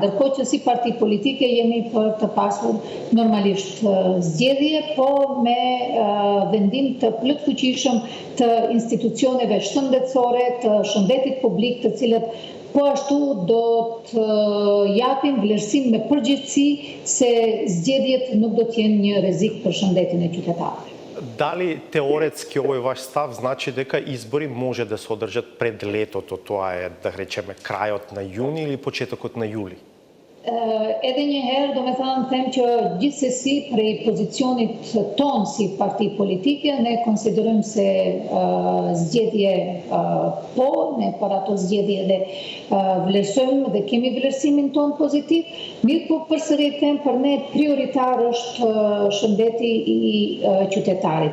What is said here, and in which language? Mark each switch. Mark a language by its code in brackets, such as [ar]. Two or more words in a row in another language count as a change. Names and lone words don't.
[sq] Ndërkohë që si parti politike jemi për të pasur normalisht zgjedhje, po me vendim të plotfuqishëm të institucioneve shëndetësore, të shëndetit publik, të cilët po ashtu do të japin vlerësim me përgjithësi se zgjedhjet nuk do të jenë një rrezik për shëndetin e qytetarëve. [mk] Дали теоретски овој ваш став значи дека избори може да се одржат пред летото, тоа е да речеме крајот на јуни или почетокот на јули? [sq] Edhe një herë, do me thënë, them që gjithsesi prej pozicionit ton si parti politike, ne konsiderojmë se zgjedhje po, ne për ato zgjedhje dhe vlerësojmë dhe kemi vlerësimin ton pozitiv, mirë po përsëri them për ne prioritar është shëndeti i qytetarit.